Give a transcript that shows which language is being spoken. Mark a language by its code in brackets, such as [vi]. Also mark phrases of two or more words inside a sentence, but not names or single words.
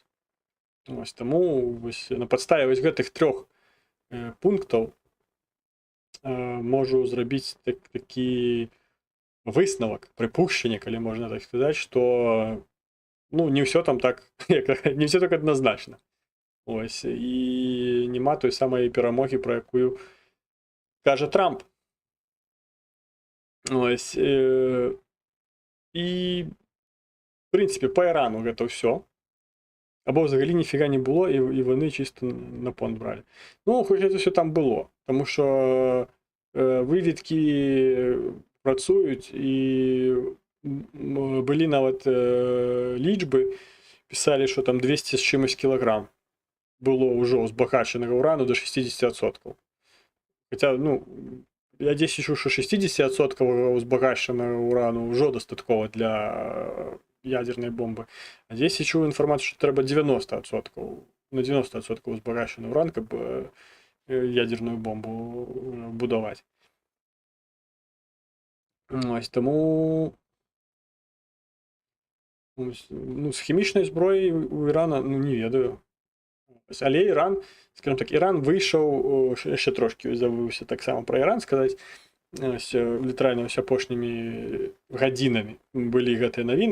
[be] Ось, таму вось, на падставе вось гэтых 3 пунктаў можу зрабіць такі выснавак, прыпушчанне, калі можна так сказаць, што ну, не ўсё там так, не ўсё так адназначна. Ось, і нема той самай перамогі, пра якую кажа Трамп. Ось, і в прынцыпе па Ірану гэта ўсё, [uk] або взагалі ніфіга не было, і вони чисто на понт бралі. [be] Ну, хоч гэта ўсё там было, тому що выведкі працуюць, і былі нават лічбы, пісалі, [uk] що там 200 з чимось кілограм [be] было ўжо збагачанага урану [uk] до 60%. [be] Хаця, ну, [uk] я десь чуў, що [be] 60% узбагачанага урану ўжо дастаткова для ядерной бомбы. А здесь я чуў інфармацыю, [uk] що треба 90%. [be] На 90% узбагачаны уран, каб ядерную бомбу будаваць. Ось, тому ну, з хімічнай зброяй у Ірана ну, не ведаю. Але Іран, скажем так, Іран выйшаў, яшчэ трошкі забыўся таксама пра Іран сказаць, літаральна ўсё апошнімі гадзінамі былі гэтыя навіны.